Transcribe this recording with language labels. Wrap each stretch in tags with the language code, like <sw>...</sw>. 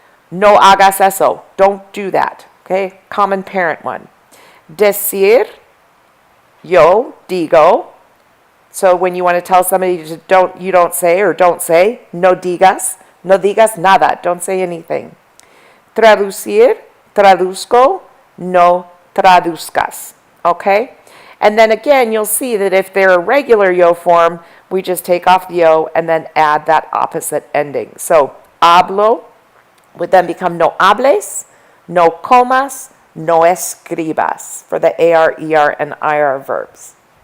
<es>No hagas eso,</es> <en>don't do that. Okay, common parent one.</en> <es>Decir, yo digo.</es> <en>So when you want to tell somebody to you don't say or don't say,</en> <es>no digas nada,</es> <en>don't say anything.</en> <es>Traducir, traduzco, no traduzcas.</es> <en>Okay? And then again, you'll see that if they're a regular yo form, we just take off the yo and then add that opposite ending. So hablo would then become</en> <es>no hables, no comas, no escribas</es> <en>for the AR, ER, and IR verbs.</en>